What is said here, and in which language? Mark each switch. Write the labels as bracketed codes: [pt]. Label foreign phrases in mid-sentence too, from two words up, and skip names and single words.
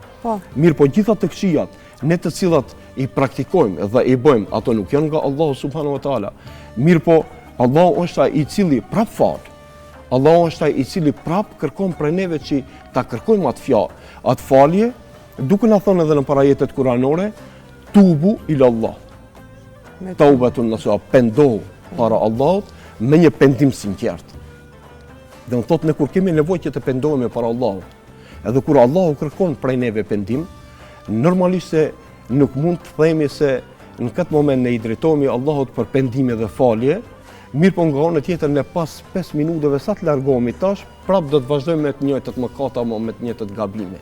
[sq] Mirë, po gjitha të këqijat, ne të cilat i praktikojmë dhe i bëjmë, ato nuk janë nga Allahu [ar] سبحانه وتعالى. [sq] Mirë, po Allahu është ai i cili prap fal. Allahu është ai i cili prap kërkon prej neve që ta kërkojmë atë falje, duke na thënë edhe në parajetet kuranore, [ar] توبوا إلى الله. توبة نصوحا, [sq] pendohu para Allahut me një pendim sinqert. Dhe në thotë ne kur kemi nevojë që të pendohemi para Allahut, edhe kur Allahu kërkon prej neve pendim, normalisht se nuk mund të themi se në këtë moment ne i drejtohemi Allahut për pendime dhe falje, mirë po nga ana tjetër ne pas 5 minutave sa të largohemi tash, prap do të vazhdojmë me të njëjtat mëkate apo me të njëjtat gabime.